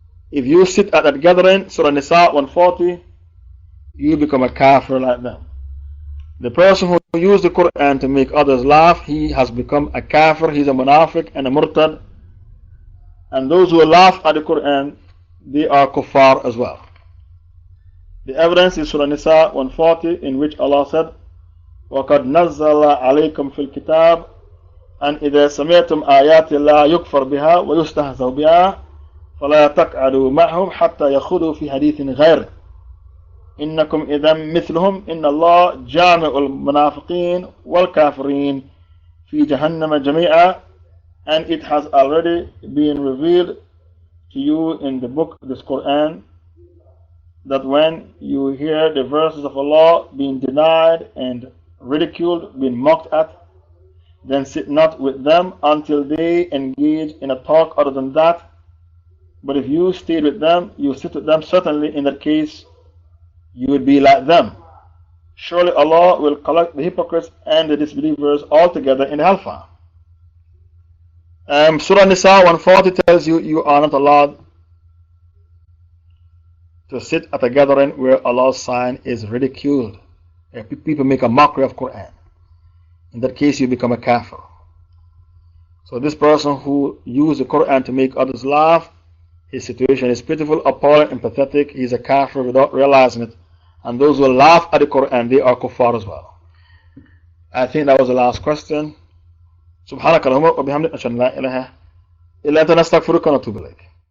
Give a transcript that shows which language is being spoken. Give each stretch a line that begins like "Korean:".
English: If you sit at that gathering, Surah Nisa 140, you become a kafir like them. The person who uses the Quran to make others laugh, he has become a kafir, he's a munafiq and a murtad. And those who laugh at the Quran, they are kuffar as well. The evidence is Surah Nisa 140, in which Allah said,
Arabic: وَقَدْ نَزَّلَ عَلَيْكُمْ فِي الْكِتَابِ أَنْ إِذَا سَمِعْتُمْ آيَاتِ اللَّهِ يُكْفَرْ بِهَا وَيُسْتَهْزَوْ بِهَا فَلَا تَقْعَدُوا مَعْهُمْ حَتَّى يَخُوضُوا فِي حَدِيثٍ غَيْرِهِ إِنَّكُمْ إِذًا مِثْلُهُمْ إِنَّ اللَّهَ جَامِعُ الْمُنَافِقِينَ وَالْكَافِرِينَ فِي جَهَنَّمَ جَمِيعًا.
English: And it has already been revealed to you in the book, this Quran, that when you hear the verses of Allah being denied and ridiculed, being mocked at, then sit not with them until they engage in a talk other than that. But if you stayed with them, you sit with them, certainly in that case you would be like them. Surely Allah will collect the hypocrites and the disbelievers all together in hellfire. Surah Nisa 140 tells you you are not allowed to sit at a gathering where Allah's sign is ridiculed. People make a mockery of Quran. In that case, you become a kafir. So this person who used the Quran to make others laugh, his situation is pitiful, appalling, and pathetic. He's a kafir without realizing it. And those who laugh at the Quran, they are kuffar as well. I think that was the last question.
Arabic: سبحانك اللهم وبحمدك أشهد أن لا إله إلا أنت نستغفرك ونتوب إليك.